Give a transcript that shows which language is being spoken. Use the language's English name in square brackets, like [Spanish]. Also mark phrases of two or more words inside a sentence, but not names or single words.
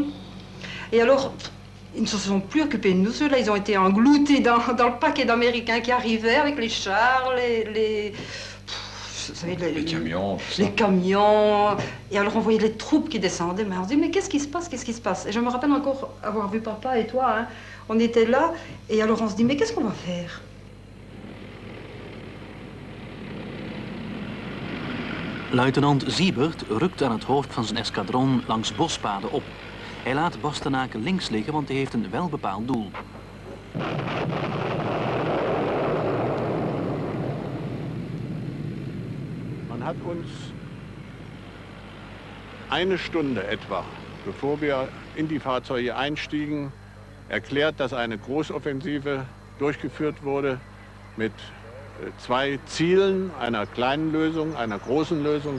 [French] Et alors, ils ne se sont plus occupés de nous, ceux-là, ils ont été engloutis dans le paquet d'Américains qui arrivaient avec les chars, les camions, les camions. Et alors on voyait les troupes qui descendaient, mais on se dit, mais qu'est-ce qui se passe? Qu'est-ce qui se passe? Et je me rappelle encore avoir vu papa et toi, hein. On était là, et alors on se dit, mais qu'est-ce qu'on va faire? [Dutch] Luitenant Siebert rukt aan het hoofd van zijn eskadron langs bospaden op. Hij laat Bastenaken links liggen, want hij heeft een welbepaald doel. [German] Man hat uns eine Stunde etwa, bevor wir in die Fahrzeuge einstiegen, erklärt, dass eine Großoffensive durchgeführt wurde mit 2 Zielen, einer kleinen Lösung, einer großen Lösung.